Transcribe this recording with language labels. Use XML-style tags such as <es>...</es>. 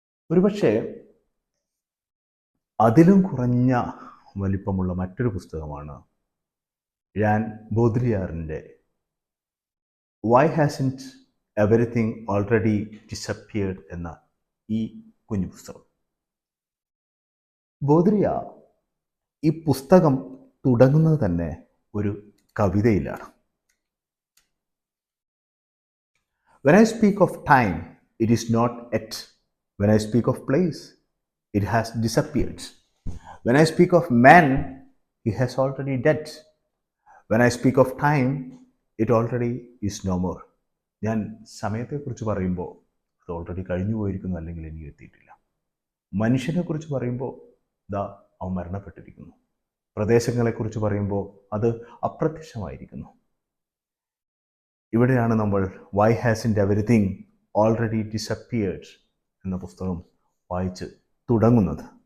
<ml>ഒരുപക്ഷെ അതിലും കുറഞ്ഞ വലിപ്പമുള്ള മറ്റൊരു പുസ്തകമാണ് Jean ബോദ്രിയാറിൻ്റെ Y hasn't everything already disappeared എന്ന ഈ കുഞ്ഞു പുസ്തകം. ബോദ്രിയാർ ഈ പുസ്തകം തുടങ്ങുന്നത് തന്നെ ഒരു കവിതയിലാണ്.</ml> <en>When I speak of time, it is not yet. When I speak of place, it has disappeared. When I speak of man, he has already dead. When I speak of time, it already is no more.</en> <ml>ഞാൻ സമയത്തെക്കുറിച്ച് പറയുമ്പോൾ അത് already കഴിഞ്ഞു പോയിരിക്കുന്നു, അല്ലെങ്കിൽ ഇനി എത്തിയിട്ടില്ല. മനുഷ്യനെക്കുറിച്ച് പറയുമ്പോൾ അവൻ മരണപ്പെട്ടിരിക്കുന്നു. പ്രദേശങ്ങളെക്കുറിച്ച് പറയുമ്പോൾ അത് അപ്രത്യക്ഷമായിരിക്കുന്നു. ഇവിടെയാണ് നമ്മൾ Y hasn't everything already disappeared എന്ന പുസ്തകം വായിച്ച് തുടങ്ങുന്നത്.</ml>